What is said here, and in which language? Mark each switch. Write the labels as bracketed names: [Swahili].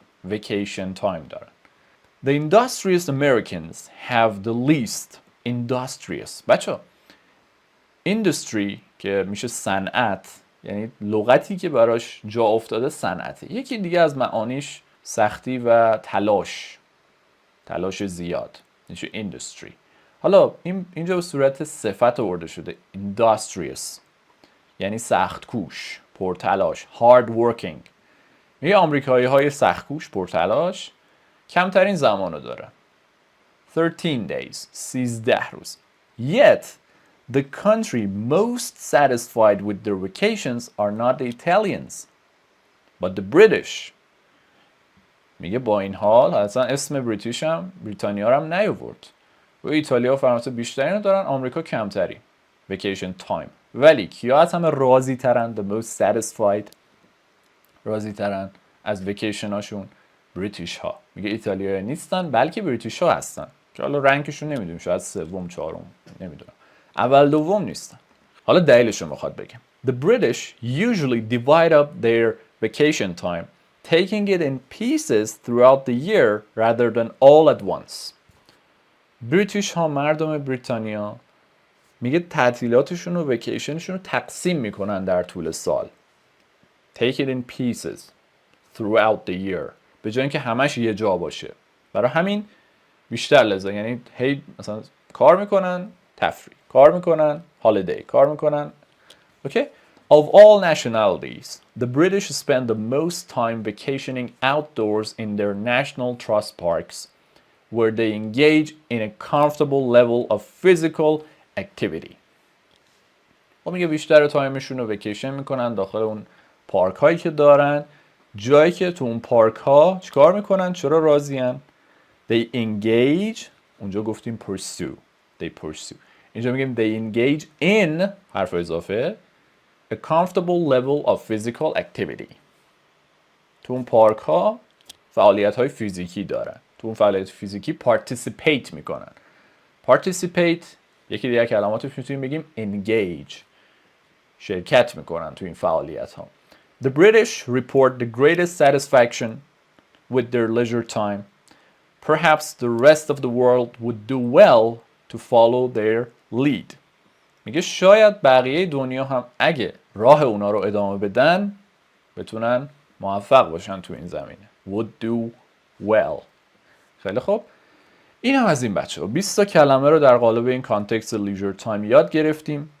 [Persian] ویکیشن تایم دارن. [English] The industrious Americans have the least industrious. [Persian] بچه industry که میشه صنعت، یعنی لغتی که براش جا افتاده صنعته. یکی دیگه از معانیش سختی و تلاش زیاد میشه industry. حالا اینجا به صورت صفت آورده شده industrious یعنی سخت کوش، پرتلاش، [English] hard working. [Persian] میگه آمریکایی های سخت کوش، پرتلاش کمترین زمانو داره. [English] 13 days [Persian] 13 روز. [English] Yet the country most satisfied with their vacations are not the Italians. but the British. [Persian] میگه با این حال اصلا اسم بریتیش هم بریتانیا رو هم نیاورد. و ایتالیا و فرانسه بیشتری رو دارن، آمریکا کمتری. [English] vacation time. [Persian] ولی کیا از همه راضی ترن؟ [English] the most satisfied [Persian] راضی ترن از ویکیشن هاشون؟ بریتیش ها. میگه ایتالیایی نیستن بلکه بریتیش ها هستن که حالا رنکشون نمیدونیم، شاید سوم چهارم، نمیدونم، اول دوم نیستن. حالا دلیلش رو میخواد بگم. [English] The British usually divide up their vacation time, taking it in pieces throughout the year rather than all at once. [Persian] بریتیش ها، مردم بریتانیا، میگه تعطیلاتشون و ویکیشنشون رو تقسیم میکنن در طول سال. [English] Take it in pieces throughout the year. [Persian] به جای اینکه همش یه جا باشه. برای همین بیشتر لذت، یعنی هی مثلا کار میکنن تفریح، کار میکنن holiday، کار میکنن. [English] Okay? Of all nationalities, the British spend the most time vacationing outdoors in their national trust parks, where they engage in a comfortable level of physical activity. [Persian] و میگه بیشتر تایمشون رو ویکیشن میکنن داخل اون پارک هایی که دارن، جایی که تو اون پارک ها چیکار میکنن؟ چرا راضین؟ [English] They engage، [Persian] اونجا گفتیم pursue. [English] They pursue. [Persian] اینجا میگیم [English] they engage in، [Persian] حرف اضافه، [English] a comfortable level of physical activity. [Persian] تو اون پارک ها فعالیت های فیزیکی دارن. تو اون فعالیت فیزیکی participate میکنن. Participate یکی دیگه کلماتش میتونیم بگیم engage. شرکت میکنن تو این فعالیت ها. [English] The British report the greatest satisfaction with their leisure time. Perhaps the rest of the world would do well to follow their lead. [Persian] میگه شاید بقیه دنیا هم اگه راه اونا رو ادامه بدن بتونن موفق باشن تو این زمینه. [English] Would do well. [Persian] خیلی خوب. این هم از این بچه ها 20 تا کلمه رو در قالب این کانتکست لیژر تایم یاد گرفتیم.